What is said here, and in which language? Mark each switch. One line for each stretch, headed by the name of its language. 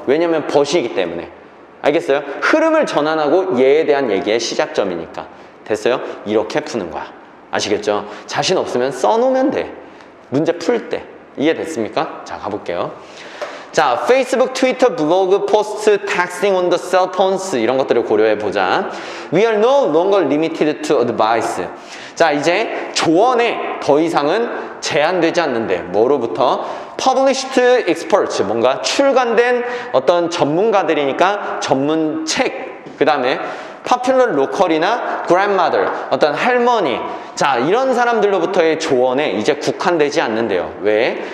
Korean: 왜냐면 벗이기 때문에. 알겠어요? 흐름을 전환하고 얘에 대한 얘기의 시작점이니까. 됐어요? 이렇게 푸는 거야. 아시겠죠? 자신 없으면 써놓으면 돼. 문제 풀 때. 이해됐습니까? 자, 가볼게요. 자, 페이스북, 트위터, 블로그, 포스트,
English: texting on the cell phones
Korean: 이런 것들을 고려해 보자.
English: We are no longer limited to advice.
Korean: 자, 이제 조언에 더 이상은 제한되지 않는데 뭐로부터?
English: Published experts,
Korean: 뭔가 출간된 어떤 전문가들이니까 전문 책, 그 다음에
English: popular local
Korean: 이나 grandmother, 어떤 할머니, 자, 이런 사람들로부터의 조언에 이제 국한되지 않는데요. 왜?